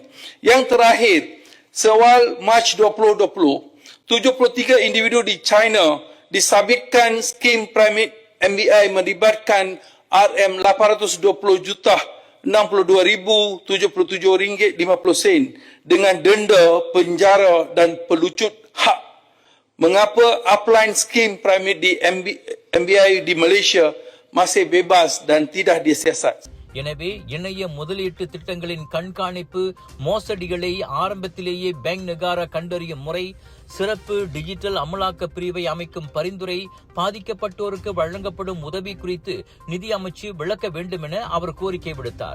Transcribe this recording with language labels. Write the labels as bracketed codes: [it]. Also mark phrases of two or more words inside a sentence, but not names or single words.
[ms] Yang terakhir, seawal Mac 2020, 73 individu di China disabitkan skim piramid MBI melibatkan RM820 juta 62,077 ringgit 50 sen dengan denda, penjara dan pelucut hak. Mengapa upline skim piramid di MBI di Malaysia masih bebas dan tidak disiasat? [ta] எனவே இணைய முதலீட்டு திட்டங்களின் கண்காணிப்பு, மோசடிகளை ஆரம்பத்திலேயே பேங்க் நெகாரா கண்டறியும் முறை, சிறப்பு டிஜிட்டல் அமலாக்க பிரிவை அமைக்கும் பரிந்துரை, பாதிக்கப்பட்டோருக்கு வழங்கப்படும் உதவி குறித்து நிதி அமைச்சு விளக்க வேண்டும் என அவர் கோரிக்கை விடுத்தார்.